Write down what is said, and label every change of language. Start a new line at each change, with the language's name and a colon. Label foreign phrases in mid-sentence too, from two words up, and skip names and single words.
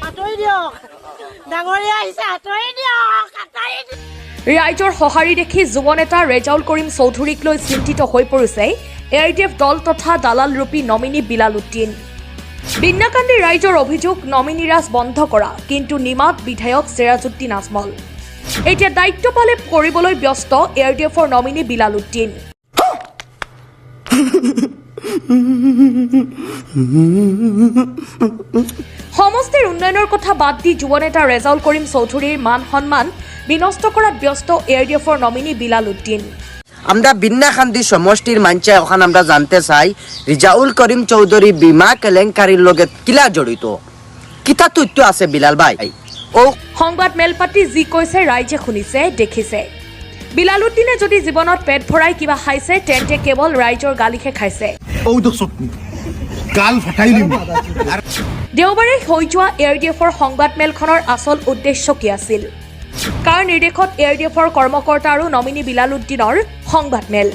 Assamese: ৰাইজৰ সঁহাৰি দেখি যুৱ নেতা ৰেজাউল কৰিম চৌধুৰীক লৈ চিন্তিত হৈ পৰিছে এআইডিএফ দল তথা দালালৰূপী নমিনী বিলাল উদ্দিন বিন্নাকান্দি ৰাইজৰ অভিযোগ নমিনী ৰাজ বন্ধ কৰা কিন্তু নিমাত বিধায়ক সিৰাজউদ্দিন আজমল এতিয়া দায়িত্ব পালে কৰিবলৈ ব্যস্ত এআইডিএফৰ নমিনী বিলাল উদ্দিন সমষ্টিৰ উন্নয়নৰ কথা বাদ দি যুৱ নেতা ৰেজাউল কৰিম চৌধুৰীৰ মান সন্মান বিনষ্ট কৰাত ব্যস্ত এআইডিএফৰ নমিনী বিলাল উদ্দিন
Sylheti: আমরা বিন্নাকান্দি সমষ্টির মানছে ওখানে আমরা জানতে চাই রিজাউল করিম চৌধুরী বিমা কেলেংকারির লগে কিলা জড়িত কিতা তথ্য আছে বিলাল ভাই ও
Assamese: সংবাদ মেল পাতি যি কৈছে ৰাইজে শুনিছে দেখিছে বিলাল উদ্দিনে যদি জীৱনত পেট ভৰাই কিবা খাইছে তেন্তে কেৱল ৰাইজৰ গালিহে খাইছে দেওবাৰে হৈ যোৱা এআইডিএফৰ সংবাদ মেলখনৰ আচল উদ্দেশ্য কি আছিল কাৰ নিৰ্দেশত এআইডিএফৰ কৰ্মকৰ্তা আৰু নমিনী বিলাল উদ্দিনৰ সংবাদ